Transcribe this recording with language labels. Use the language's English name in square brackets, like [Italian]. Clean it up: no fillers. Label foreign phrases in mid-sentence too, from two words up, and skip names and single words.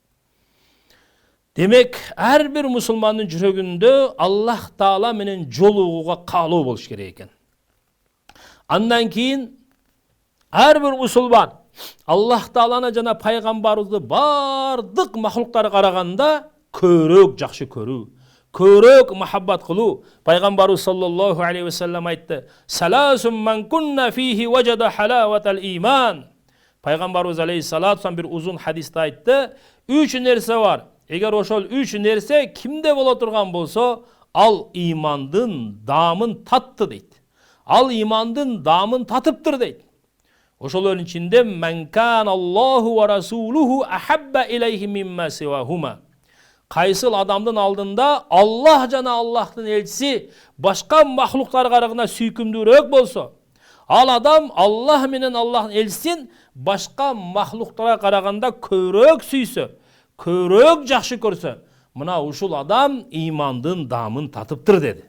[Kyrgyz] Демек, ар бир мусулмандын жүрөгүндө Аллах Таала менен жолугууга каалоо болуш керек экен. Андан кийин ар бир мусулман Аллах Тааланы жана пайгамбарыбызды бардык махлуктарга караганда көбүрөөк жакшы көрүү, көбүрөөк махаббат кылуу. [Arabic] Пайгамбарыбыз صلى الله عليه وسلم айтты: "ثلاث من كن فيه وجد حلاوة الإيمان." [Kyrgyz] Пайгамбарыбыз алейхиссалату бир узун хадисте айтты: "Үч нерсе бар. Эгер ошол үч нерсе кимде боло турган болсо, ал имандын даамын татты" дейт. Ал имандын даамын татыптыр дейт. Ошолордун ичинде [Arabic] "من كان الله ورسوله أحب إليه مما سواهما." [Kyrgyz] Кайсыл адамдын алдында Аллах жана Аллахтын элчиси башка махлуктарга караганда сүйкүмдүүрөөк болсо, Ал адам Аллах менен Аллахтын элчисин башка махлуктарга караганда көбүрөөк сүйсө, көбүрөөк жакшы көрсө, мына ушул адам имандын дамын татыптыр деди.